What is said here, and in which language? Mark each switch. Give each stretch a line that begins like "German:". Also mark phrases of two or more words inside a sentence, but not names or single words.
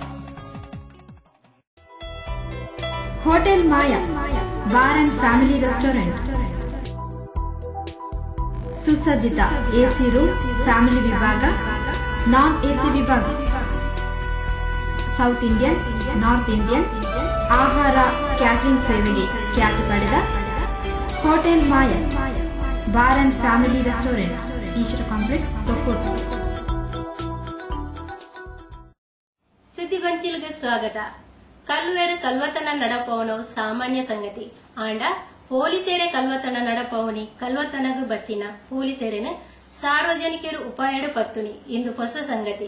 Kannada: ಹೋಟೆಲ್ ಮಾಯಾ ಬಾರ್ ಅಂಡ್ ಫ್ಯಾಮಿಲಿ ರೆಸ್ಟೋರೆಂಟ್ ಸುಸಜ್ಜಿತ
English: AC room,
Kannada: ಫ್ಯಾಮಿಲಿ ವಿಭಾಗ,
English: non AC
Kannada: ವಿಭಾಗ,
English: South Indian, North Indian
Kannada: ಆಹಾರ ಕ್ಯಾಟರಿಂಗ್ ಸೇವೆಗೆ ಖ್ಯಾತಿ ಪಡೆದ ಹೋಟೆಲ್ ಮಾಯಾ ಬಾರ್ ಅಂಡ್ ಫ್ಯಾಮಿಲಿ ರೆಸ್ಟೋರೆಂಟ್, ಈಶ್ವರ ಕಾಂಪ್ಲೆಕ್ಸ್, ತೊಕ್ಕೊಟ್ಟು.
Tulu: ಸುದ್ದಿಗೊಂಚಿಲ್ಗೆ ಸ್ವಾಗತ. ಕಲ್ವೇರು ಕಲ್ವತನ ನಡಪವನವು ಸಾಮಾನ್ಯ ಸಂಗತಿ. ಆಂಡ ಪೊಲೀಸೇರೆ ಕಲ್ವತನ ನಡಪವನಿ ಕಲ್ವತನಗು ಬತ್ತಿನ ಪೊಲೀಸೇರೆನು ಸಾರ್ವಜನಿಕರು ಉಪಾಯಡು ಪತ್ತುನಿ ಇಂದು ಹೊಸ ಸಂಗತಿ.